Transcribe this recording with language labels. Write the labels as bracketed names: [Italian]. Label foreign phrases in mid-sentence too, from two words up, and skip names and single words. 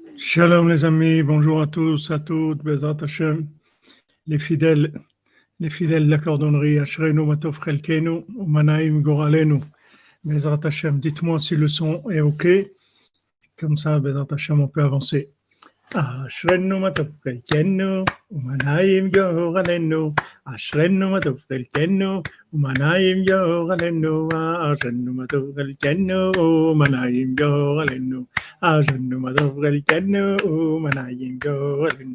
[French] Shalom les amis, bonjour à tous, à toutes, [Hebrew] בעזרת השם, [French] les fidèles, de la cordonnerie, [Hebrew] אשרנו מה טוב חלקנו, ומה נעים גורלנו, בעזרת השם, [French] dites-moi si le son est ok, comme ça, [Hebrew] בעזרת השם, [French] on peut avancer. [Hebrew] אשרנו מה טוב חלקנו, ומה נעים גורלנו, אשרנו מה טוב חלקנו, ומה נעים גורלנו, אשרנו מה טוב חלקנו, ומה נעים גורלנו. אשרנו מה טוב חלקנו, מה נעים גורלנו.